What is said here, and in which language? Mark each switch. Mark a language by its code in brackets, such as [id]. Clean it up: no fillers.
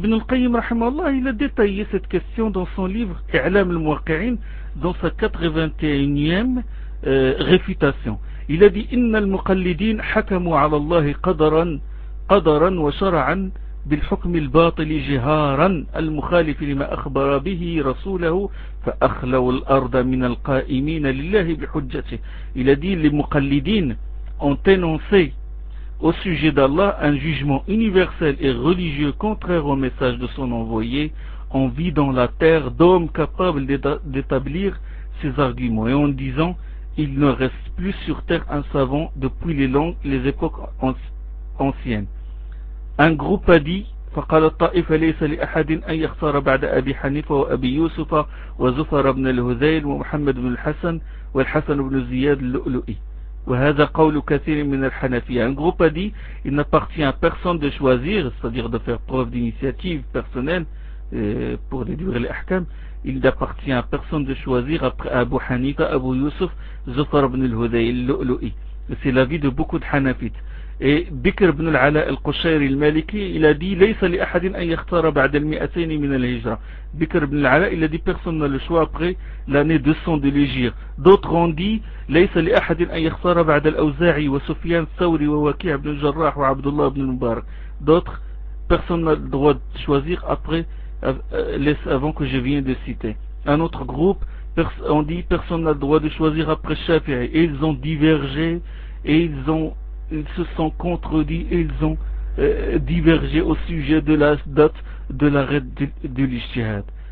[fr] Ibn al-Qayyim rahimahullah, il a détaillé cette question dans son livre I'lam al-Muwaqqi'in dans sa 81e réfutation. Il a dit [ar] inna al-muqallidin hakamu 'ala Allah qadaran wa shar'an بالحكم الباطل جهارا المخالف لما أخبر به رسوله فأخلوا الأرض من القائمين لله بحجته. [fr] Il a dit les mouqallidines ont énoncé au sujet d'Allah un jugement universel et religieux contraire au message de son envoyé en vidant la terre d'hommes capables d'établir ses arguments et en disant il ne reste plus sur terre un savant depuis les époques anciennes. Un groupe a dit, [ar] فقال الطائفة ليس لأحد أن يختار بعد أبي حنيفة وأبي يوسف وزفر بن الهذيل ومحمد بن الحسن والحسن بن زياد اللؤلؤي. وهذا قول كثير من الحنفية. [fr] Un groupe a dit, il n'appartient à personne de choisir, c'est-à-dire de faire preuve d'initiative personnelle pour déduire les ahkam. Il n'appartient à personne de choisir après Abu Hanifa, Abu Yusuf, Zufar ibn al-Hudayl al-Lu'lu'i. C'est l'avis de beaucoup de hanafites. Et Bikr ibn al-Ala al-Qushayri al-Maliki, il a dit, [ar] ليس لأحد أن يختار بعد المئتين من الهجرة. [fr] Bikr ibn al-Ala, il a dit, personne n'a le choix après l'année 200 de l'Hijra. D'autres ont dit, [ar] ليس لأحد أن يختار بعد الأوزاعي وسفيان الثوري ووكيع ibn al-Jarrah وعبد الله ibn al-Mubarak. [fr] D'autres, personne n'a le droit de choisir après, avant que je vienne de citer. Un autre groupe, ont dit, personne n'a le droit de choisir après Shafi'i. Et ils ont divergé, ils se sont contredits et ils ont divergé au sujet de la date de l'arrêt de l'ijtihad.